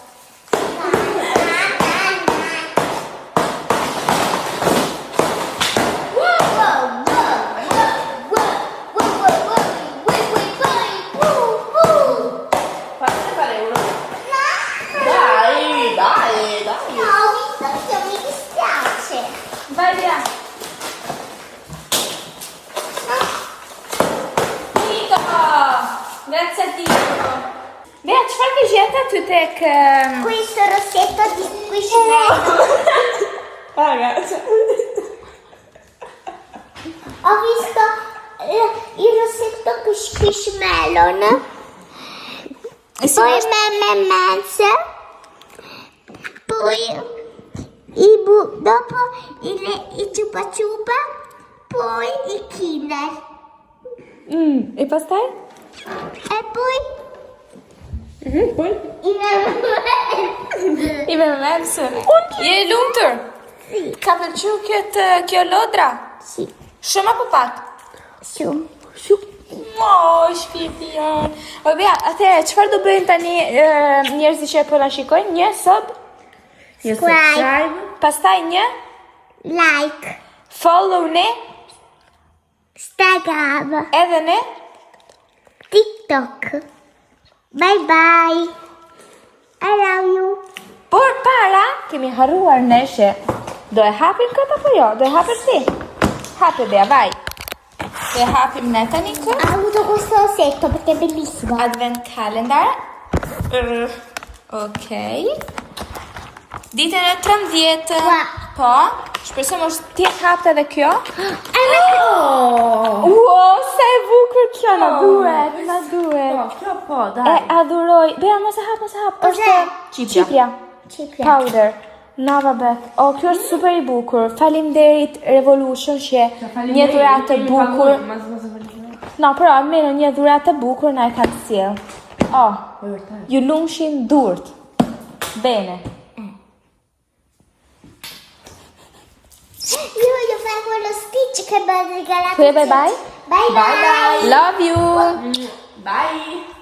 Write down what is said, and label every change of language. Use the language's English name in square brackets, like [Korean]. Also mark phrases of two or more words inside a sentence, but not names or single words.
[Italian] Fammi fare uno. Dai. Vai via. Finito. Grazie a Dio. [Albanian] Bea, çfarë ke gjetë aty tek... [Italian] Questo rossetto di squishmallow. Ragazzi. Ho visto il rossetto con squishmallow. Poi M&M's. Poi dopo i Chupa Chupa. Poi i Kinder. [Albanian] E pastaj? [Italian] E poi Poi? i M&M's. I M&M's. [Albanian] Je e lumtur? Ka pëlqyer kjo lodra? [Italian] Sì. [Albanian] Shumë apo pak? [Italian] Su. [Albanian] Shpirti janë. O Bea, atëherë, çfarë do bëjnë tani njerëzit që po na shikojnë? Një Subscribe. pastaj një Like. follow ne, Instagram. edhe ne. [English] TikTok. Bye bye. I love you. [Albanian] Por para, kemi harruar ne që do e hapim këtë apo jo? Do e hapësh ti? Hape Bea, vai. Do e hapim ne tani këtë. [Italian] Ho avuto questo rossetto perché è bellissimo. [English] Advent calendar. [Albanian] Okej. Ditën e 13. Ua. Po, shpresoj mos ti e hapte edhe kjo. Oh! Wow, sa e bukur kjo na duhet, na duhet. Po, kjo po, E dai. adhuroj. Bea, mos e hap. [Italian] Cos'è? [Albanian] Çipria. [Italian] Cipria. Powder. Na vabbè. [Albanian] Oh, kjo është super i bukur. Faleminderit Revolution që një dhuratë të bukur. [Italian] No, però almeno [Albanian] një dhuratë të bukur na e kanë sjell. Oh, ju lumshin durt. [Italian] Bene. Io voglio fare quello Stitch che mi ha regalato. [English] Bye bye. Bye bye. Love you. Bye.